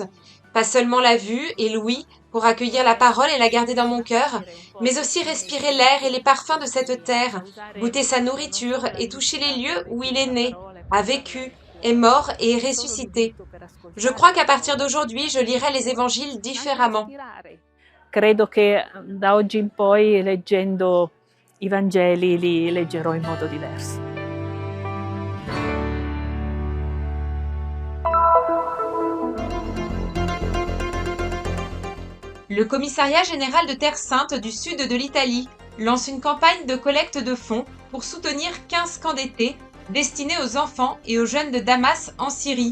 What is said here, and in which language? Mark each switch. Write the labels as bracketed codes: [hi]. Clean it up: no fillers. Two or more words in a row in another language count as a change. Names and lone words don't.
[fr] Pas seulement la vue et l'ouïe pour accueillir la parole et la garder dans mon cœur, mais aussi respirer l'air et les parfums de cette terre, goûter sa nourriture et toucher les lieux où il est né, a vécu, est mort et est ressuscité. Je crois qu'à partir d'aujourd'hui, je lirai les évangiles différemment. [it] Credo che da oggi in poi, leggendo i Vangeli, li leggerò in modo diverso. [fr] Le Commissariat général de Terre Sainte du sud de l'Italie lance une campagne de collecte de fonds pour soutenir 15 camps d'été destinés aux enfants et aux jeunes de Damas en Syrie.